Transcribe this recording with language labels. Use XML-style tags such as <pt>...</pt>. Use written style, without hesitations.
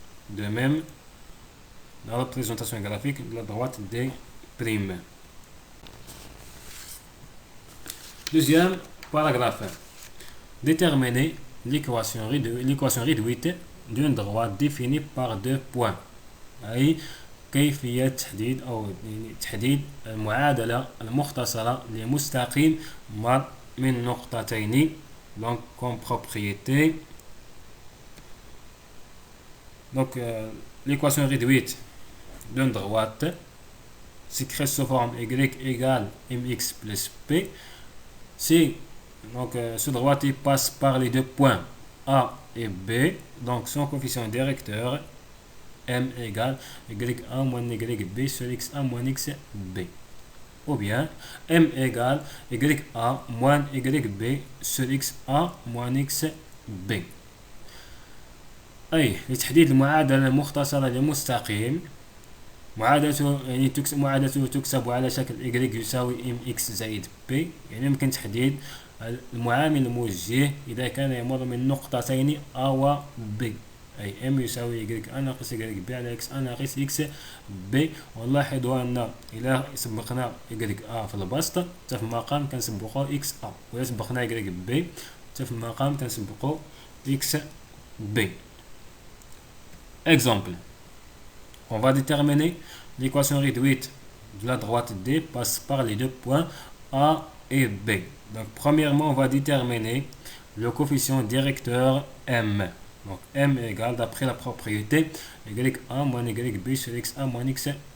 <fr>De même, la représentation graphique de la droite D'. Deuxième paragraphe. Déterminer l'équation réduite d'une droite définie par deux points.</fr> <ar>أي كيفية تحديد المعادلة المختصرة لمستقيم مر من نقطتين.</ar> <fr>Donc comme propriété. Donc l'équation réduite d'une droite s'écrit sous forme y égale mx plus p. Si donc ce droite il passe par les deux points A et B, donc son coefficient directeur m égale y1 moins yb sur x1 moins xb. Ou bien m égale ya moins yb sur xa moins xb.</fr> <ar>أي لتحديد المعادلة المختصرة لمستقيم معادلته يعني معادلته تكتب على شكل y يساوي mx زائد b. يعني يمكن تحديد المعامل الموجه إذا كان يمر من نقطتين A و B. أي m يساوي y ناقص yb على x ناقص xb. ونلاحظ أن إذا سبقنا ya في البسط حتى في المقام كنسبقو xa، وإذا سبقنا yb حتى في المقام كنسبقو xb.</ar> <fr>Exemple. On va déterminer l'équation réduite de la droite D passe par les deux points A et B. Donc, premièrement, on va déterminer le coefficient directeur M. Donc, M égale, d'après la propriété, y1 moins yb sur x1 moins xb.</fr>